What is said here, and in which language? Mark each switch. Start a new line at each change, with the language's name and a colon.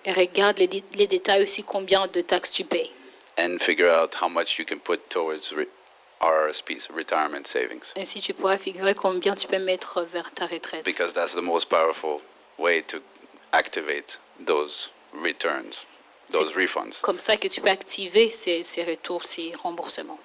French: Et regarde les détails aussi, combien de taxes tu payes.
English: and figure out how much you can put towards RRSPs, retirement savings,
French: Ainsi, tu pourras figurer combien tu peux mettre vers ta retraite.
English: because that's the most powerful way to activate those returns, those refunds.
French: Comme ça que tu peux activer ces retours, ces remboursements.